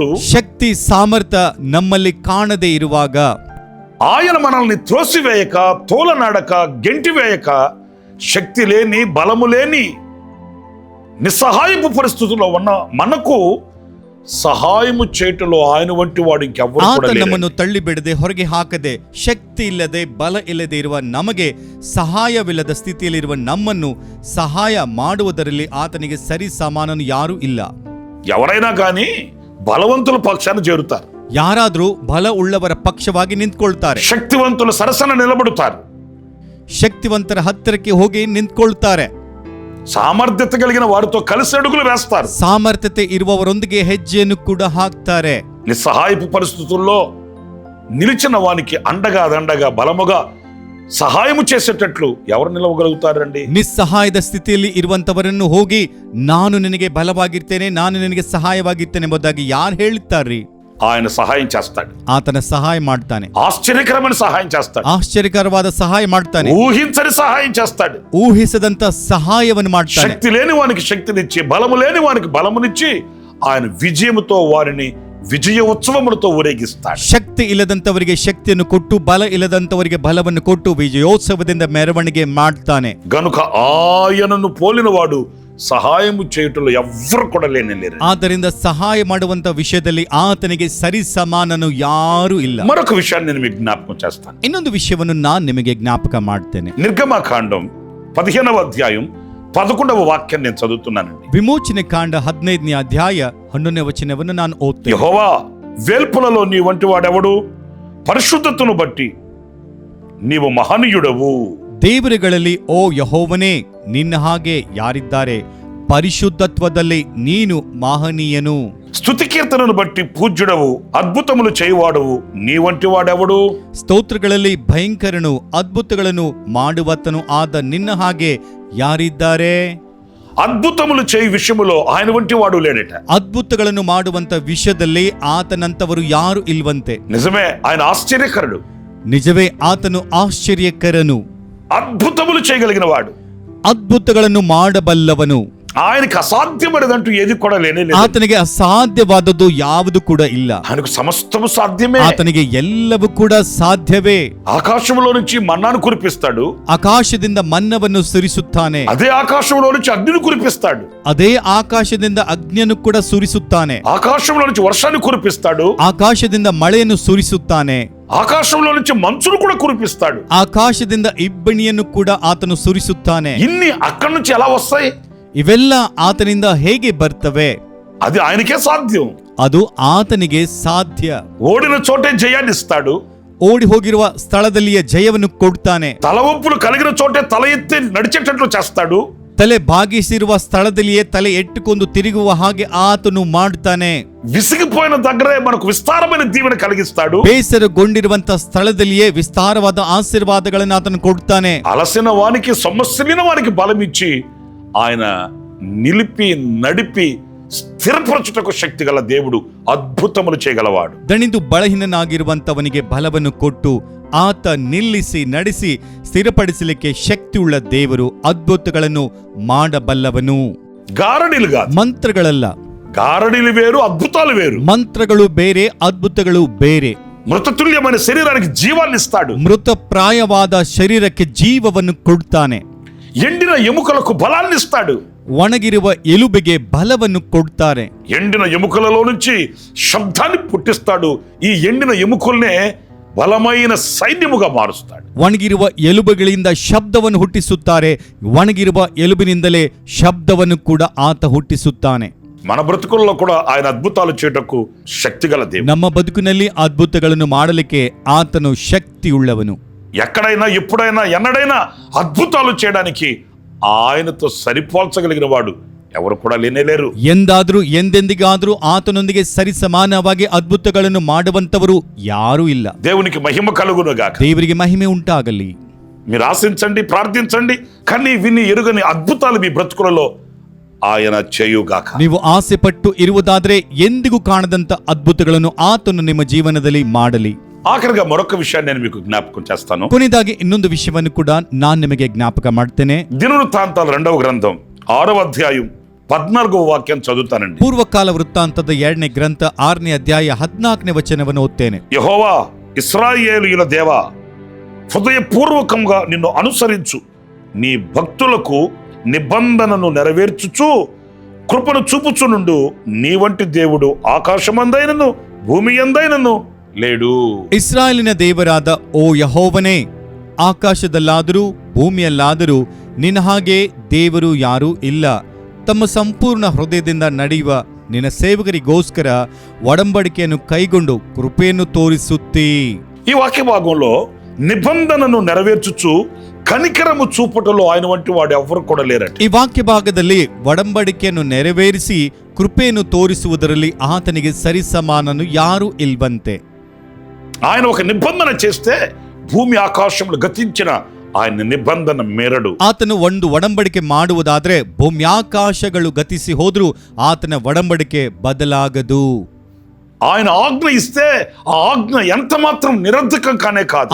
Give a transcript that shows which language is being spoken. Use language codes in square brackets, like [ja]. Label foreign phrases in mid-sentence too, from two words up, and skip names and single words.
[kn] ಶಕ್ತಿ ಸಾಮರ್ಥ್ಯ ನಮ್ಮಲ್ಲಿ ಕಾಣದೇ ಇರುವಾಗ, [te] ఆయన మనల్ని త్రోసివేయక, తోలనాడక, గెంటివేయక, శక్తి లేని, బలము లేని, నిస్సహాయపు పరిస్థితుల్లో ఉన్న మనకు సహాయము చేయటంలో ఆయన వంటి వాడు ఇంకెవ్వరు కూడా [kn] ಆತ [te] లేరు. [kn] ನಮ್ಮನ್ನು ತಳ್ಳಿ ಬಿಡದೆ, ಹೊರಗೆ ಹಾಕದೆ, ಶಕ್ತಿ ಇಲ್ಲದೆ, ಬಲ ಇಲ್ಲದೆ ಇರುವ ನಮಗೆ ಸಹಾಯವಿಲ್ಲದ ಸ್ಥಿತಿಯಲ್ಲಿರುವ ನಮ್ಮನ್ನು ಸಹಾಯ ಮಾಡುವುದರಲ್ಲಿ ಆತನಿಗೆ ಸರಿ ಸಮಾನನು ಯಾರೂ ಇಲ್ಲ. [te] ఎవరైనా కానీ బలవంతుల పక్షాన చేరుతారు, [kn] ಯಾರಾದ್ರೂ ಬಲ ಉಳ್ಳವರ ಪಕ್ಷವಾಗಿ ನಿಂತ್ಕೊಳ್ತಾರೆ, [te] శక్తివంతుల సరసన నిలబడుతారు, [kn] ಶಕ್ತಿವಂತರ ಹತ್ತಿರಕ್ಕೆ ಹೋಗಿ ನಿಂತ್ಕೊಳ್ತಾರೆ, [te] సామర్థ్యత కలిగిన వారితో కలిసి అడుగులు వేస్తారు, [kn] ಸಾಮರ್ಥ್ಯತೆ ಇರುವವರೊಂದಿಗೆ ಹೆಜ್ಜೆಯನ್ನು ಕೂಡ ಹಾಕ್ತಾರೆ. [te] నిస్సహాయపు పరిస్థితుల్లో నిలిచిన వానికి అండగా దండగా బలముగా సహాయము చేసేటట్లు ఎవరు నిలవగలుగుతారండి? [kn] ನಿಸ್ಸಹಾಯದ ಸ್ಥಿತಿಯಲ್ಲಿ ಇರುವಂತವರನ್ನು ಹೋಗಿ ನಾನು ನಿನಗೆ ಬಲವಾಗಿರ್ತೇನೆ, ನಾನು ನಿನಗೆ ಸಹಾಯವಾಗಿರ್ತೇನೆ ಎಂಬುದಾಗಿ ಯಾರು ಹೇಳುತ್ತಾರ್ರಿ? [te] ఆయన సహాయం చేస్తాడు. [kn] ಆತನ ಸಹಾಯ ಮಾಡ್ತಾನೆ. [te] ఆశ్చర్యకరమైన సహాయం చేస్తాడు. [kn] ಆಶ್ಚರ್ಯಕರವಾದ ಸಹಾಯ ಮಾಡ್ತಾನೆ. [te] ఊహించని సహాయం చేస్తాడు. [kn] ಊಹಿಸದಂತ ಸಹಾಯವನ್ನು ಮಾಡ್ತಾನೆ. [te] శక్తి లేని వానికి శక్తినిచ్చి, బలము లేని వానికి బలమునిచ్చి ఆయన విజయముతో వారిని విజయ ఉత్సవములతో ఊరేగిస్తాడు. [kn] ಶಕ್ತಿ ಇಲ್ಲದಂತವರಿಗೆ ಶಕ್ತಿಯನ್ನು ಕೊಟ್ಟು, ಬಲ ಇಲ್ಲದಂತವರಿಗೆ ಬಲವನ್ನು ಕೊಟ್ಟು ವಿಜಯೋತ್ಸವದಿಂದ ಮೆರವಣಿಗೆ ಮಾಡ್ತಾನೆ. [te] గనుక ఆయనను పోలిన వాడు సహాయము చేయుటలో ఎవ్వరు కూడా లేరు. [kn] ಆದ್ದರಿಂದ ಸಹಾಯ ಮಾಡುವಂತ ವಿಷಯದಲ್ಲಿ ಆತನಿಗೆ ಸರಿ ಸಮಾನನು ಯಾರೂ ಇಲ್ಲ. [te] మరొక విషయాన్ని నేను మీకు జ్ఞాపకం చేస్తాను. [kn] ಇನ್ನೊಂದು ವಿಷಯವನ್ನು ನಾನು ನಿಮಗೆ ಜ್ಞಾಪಕ ಮಾಡ್ತೇನೆ. [te] నిర్గమకాండం 15వ అధ్యాయం 11వ వాక్యం నేను చదువుతున్నానండి. [kn] ವಿಮೋಚನೆ ಕಾಂಡ 15ನೇ ಅಧ್ಯಾಯ 11ನೇ ವಚನವನ್ನು ನಾನು ಓದ್ತೇನೆ. [te] యెహోవా, వేల్పులలో నీ వంటి వాడెవడు? పరిశుద్ధతను బట్టి నీవు మహనీయుడవు. [kn] ದೇವರುಗಳಲ್ಲಿ ಓ ಯೆಹೋವನೇ, ನಿನ್ನ ಹಾಗೆ ಯಾರಿದ್ದಾರೆ? ಪರಿಶುದ್ಧತ್ವದಲ್ಲಿ ನೀನು ಮಹನೀಯನು. [te] స్తుతి కీర్తనను బట్టి పూజ్యుడవు, అద్భుతములు చేయువాడవు. నీ వంటి వాడెవడు? [kn] ಸ್ತೋತ್ರಗಳಲ್ಲಿ ಭಯಂಕರನು, ಅದ್ಭುತಗಳನ್ನು ಮಾಡುವತನು ಆದ ನಿನ್ನ ಹಾಗೆ ಯಾರಿದ್ದಾರೆ? [te] అద్భుతములు చేయి విషయములో ఆయన వంటి వాడు లేడట. [kn] ಅದ್ಭುತಗಳನ್ನು ಮಾಡುವಂತ ವಿಷಯದಲ್ಲಿ ಆತನಂತವರು ಯಾರು ಇಲ್ವಂತೆ. [te] నిజమే, ఆయన ఆశ్చర్యకరుడు. [kn] ನಿಜವೇ, ಆತನು ಆಶ್ಚರ್ಯಕರನು, [te] అద్భుతములు చేయగలిగిన వాడు, [kn] ಅದ್ಭುತಗಳನ್ನು ಮಾಡಬಲ್ಲವನು. [te] ఆయనకి అసాధ్యమైనదంటూ ఏది కూడా లేనే లేదు. [kn] ಆತನಿಗೆ ಅಸಾಧ್ಯವಾದದ್ದು ಯಾವುದು ಕೂಡ ಇಲ್ಲ. [te] ఆయనకు సమస్తము సాధ్యమే. [kn] ಆತನಿಗೆ ಎಲ್ಲವೂ ಕೂಡ ಸಾಧ್ಯವೇ. [te] ఆకాశములో నుంచి మన్నాను కురిపిస్తాడు. [kn] ಆಕಾಶದಿಂದ ಮನ್ನವನ್ನು ಸುರಿಸುತ್ತಾನೆ. [te] అదే ఆకాశంలో నుంచి అగ్నిని కురిపిస్తాడు. [kn] ಅದೇ ಆಕಾಶದಿಂದ ಅಗ್ನಿಯನ್ನು ಕೂಡ ಸುರಿಸುತ್ತಾನೆ. [te] ఆకాశంలో నుంచి వర్షాన్ని కురిపిస్తాడు. [kn] ಆಕಾಶದಿಂದ ಮಳೆಯನ್ನು ಸುರಿಸುತ್ತಾನೆ. [te] ఆకాశంలో నుంచి మంచును కూడా కురిపిస్తాడు. [kn] ಆಕಾಶದಿಂದ ಇಬ್ಬನಿಯನ್ನು ಕೂಡ ಆತನು ಸುರಿಸುತ್ತಾನೆ. [te] ఇన్ని అక్కడి నుంచి ఎలా వస్తాయి? [kn] ಇವೆಲ್ಲ ಆತನಿಂದ ಹೇಗೆ ಬರ್ತವೆ? [te] అది ఆయనకే సాధ్యం. [kn] ಅದು ಆತನಿಗೆ ಸಾಧ್ಯ. [te] ఓడిన చోటే జయాన్ని ఇస్తాడు. [kn] ಓಡಿ ಹೋಗಿರುವ ಸ್ಥಳದಲ್ಲಿಯೇ ಜಯವನ್ನು ಕೊಡ್ತಾನೆ. [te] తల వంపులు కలిగిన చోటే తల ఎత్తి నడిచేటట్లు చేస్తాడు. [kn] ತಲೆ ಭಾಗಿಸಿರುವ ಸ್ಥಳದಲ್ಲಿಯೇ ತಲೆ ಎಟ್ಟುಕೊಂಡು ತಿರುಗುವ ಹಾಗೆ ಆತನು ಮಾಡ್ತಾನೆ. [te] విసిగిపోయిన దగ్గరే మనకు విస్తారమైన దీవెన కలిగిస్తాడు. [kn] ಬೇಸರಗೊಂಡಿರುವಂತ ಸ್ಥಳದಲ್ಲಿಯೇ ವಿಸ್ತಾರವಾದ ಆಶೀರ್ವಾದಗಳನ್ನು ಆತನು ಕೊಡ್ತಾನೆ. [te] అలసిన వానికి సొమ్మసిలిన వానికి బలమిచ్చి ఆయన నిలిపి నడిపి స్థిరపరచుటకు శక్తి గల దేవుడు, అద్భుతములు చేయగలవాడు. [kn] ದಣಿದು ಬಳಹೀನನಾಗಿರುವಂತವನಿಗೆ ಬಲವನ್ನು ಕೊಟ್ಟು ಆತ ನಿಲ್ಲಿಸಿ ನಡೆಸಿ ಸ್ಥಿರಪಡಿಸಲಿಕ್ಕೆ ಶಕ್ತಿಯುಳ್ಳ ದೇವರು, ಅದ್ಭುತಗಳನ್ನು ಮಾಡಬಲ್ಲವನು. [te] గారడీలు కాదు, [kn] ಮಂತ್ರಗಳಲ್ಲ. [te] గారడీలు వేరు, అద్భుతాలు వేరు. [kn] ಮಂತ್ರಗಳು ಬೇರೆ, ಅದ್ಭುತಗಳು ಬೇರೆ. [te] మృతతుల్యమైన శరీరానికి జీవాన్ని ఇస్తాడు. [kn] ಮೃತಪ್ರಾಯವಾದ ಶರೀರಕ್ಕೆ ಜೀವವನ್ನು ಕೊಡ್ತಾನೆ. [te] ఎండిన ఎముకలకు బలాన్ని ఇస్తాడు. [kn] ಒಣಗಿರುವ ಎಲುಬಿಗೆ ಬಲವನ್ನು ಕೊಡ್ತಾರೆ. [te] ఎండిన ఎముకలలో నుంచి శబ్దాన్ని పుట్టిస్తాడు. ఈ ఎండిన ఎముకల్నే బలమైన సైన్యముగా మారుస్తాడు. [kn] ಒಣಗಿರುವ ಎಲುಬುಗಳಿಂದ ಶಬ್ದವನ್ನು ಹುಟ್ಟಿಸುತ್ತಾರೆ. ಒಣಗಿರುವ ಎಲುಬಿನಿಂದಲೇ ಶಬ್ದವನ್ನು ಕೂಡ ಆತ ಹುಟ್ಟಿಸುತ್ತಾನೆ. [te] మన బ్రతుకుల్లో కూడా ఆయన అద్భుతాలు చేయటకు శక్తిగల దేవుడు. [kn] ನಮ್ಮ ಬದುಕಿನಲ್ಲಿ ಅದ್ಭುತಗಳನ್ನು ಮಾಡಲಿಕ್ಕೆ ಆತನು ಶಕ್ತಿಯುಳ್ಳವನು. [te] ఎక్కడైనా ఎప్పుడైనా ఎన్నడైనా అద్భుతాలు చేయడానికి ఆయనతో సరిపోల్చగలిగిన వాడు ఎవరు కూడా లేనేలేరు. [kn] ಎಂದಾದ್ರೂ ಎಂದೆಂದಿಗಾದ್ರೂ ಆತನೊಂದಿಗೆ ಸರಿ ಸಮಾನವಾಗಿ ಅದ್ಭುತಗಳನ್ನು ಮಾಡುವಂತವರು ಯಾರೂ ಇಲ್ಲ. [te] దేవునికి మహిమ కలుగును గాక. [kn] ದೇವರಿಗೆ ಮಹಿಮೆ ಉಂಟಾಗಲಿ. [te] మీరు ఆశించండి, ప్రార్థించండి, కానీ విని ఎరుగని అద్భుతాలు మీ బ్రతుకులలో ఆయన చేయుగాక. [kn] ನೀವು ಆಸೆ ಪಟ್ಟು ಇರುವುದಾದ್ರೆ ಎಂದಿಗೂ ಕಾಣದಂತ ಅದ್ಭುತಗಳನ್ನು ಆತನು ನಿಮ್ಮ ಜೀವನದಲ್ಲಿ ಮಾಡಲಿ. [te] ఆఖరిగా మరొక విషయాన్ని నేను మీకు జ్ఞాపకం చేస్తాను. [kn] ಕೊನೆಯದಾಗಿ ಇನ್ನೊಂದು ವಿಷಯವನ್ನು ಕೂಡ ನಾನು ನಿಮಗೆ ಜ್ಞಾಪಕ ಮಾಡ್ತೇನೆ. [te] దినవృత్తాంతాలు 2వ గ్రంథం 6వ అధ్యాయం 14వ వాక్యం చదువుతానండి. [kn] ಪೂರ್ವಕಾಲ ವೃತ್ತಾಂತದ 2ನೇ ಗ್ರಂಥ 6ನೇ ಅಧ್ಯಾಯ 14ನೇ ವಚನವನ್ನು ಓದ್ತೇನೆ. [te] యెహోవా, ఇశ్రాయేలీయుల దేవా, హృదయపూర్వకంగా నిన్ను అనుసరించు నీ భక్తులకు నిబంధనను నెరవేర్చుచు కృపను చూపుచునుండు నీ వంటి దేవుడు ఆకాశమందైనను భూమి యందైనను లేడు. [kn] ಇಸ್ರಾಯೇಲಿನ ದೇವರಾದ ಓ ಯೆಹೋವನೇ, ಆಕಾಶದಲ್ಲಾದರೂ ಭೂಮಿಯಲ್ಲಾದರೂ ನಿನ್ನ ಹಾಗೆ ದೇವರು ಯಾರೂ ಇಲ್ಲ. ತಮ್ಮ ಸಂಪೂರ್ಣ ಹೃದಯದಿಂದ ನಡೆಯುವ ನಿನ್ನ ಸೇವಕರಿಗೋಸ್ಕರ ಒಡಂಬಡಿಕೆಯನ್ನು ಕೈಗೊಂಡು ಕೃಪೆಯನ್ನು ತೋರಿಸುತ್ತೀ. [te] ఈ వాక్య భాగంలో నిబంధనను నెరవేర్చుచు కనికరము చూపుటలో ఆయన వంటి వాడు ఎవరు కూడా లేరట. [kn] ಈ ವಾಕ್ಯ ಭಾಗದಲ್ಲಿ ಒಡಂಬಡಿಕೆಯನ್ನು ನೆರವೇರಿಸಿ ಕೃಪೆಯನ್ನು ತೋರಿಸುವುದರಲ್ಲಿ ಆತನಿಗೆ ಸರಿಸಮಾನನು ಯಾರೂ ಇಲ್ವಂತೆ. [te] ఆయన ఒక నిబంధన చేస్తే భూమి ఆకాశములు గతించిన ఆయన నిబంధన మేరడు. [kn] ಆತನು ಒಂದು ಒಡಂಬಡಿಕೆ ಮಾಡುವುದಾದ್ರೆ ಭೂಮ್ಯಾಕಾಶಗಳು ಗತಿಸಿ ಹೋದ್ರೂ ಆತನ ಒಡಂಬಡಿಕೆ ಬದಲಾಗದು. [te] ఆయన ఆజ్ఞ ఇస్తే ఆ ఆజ్ఞ ఎంత మాత్రం నిరర్ధకం కానే కాదు.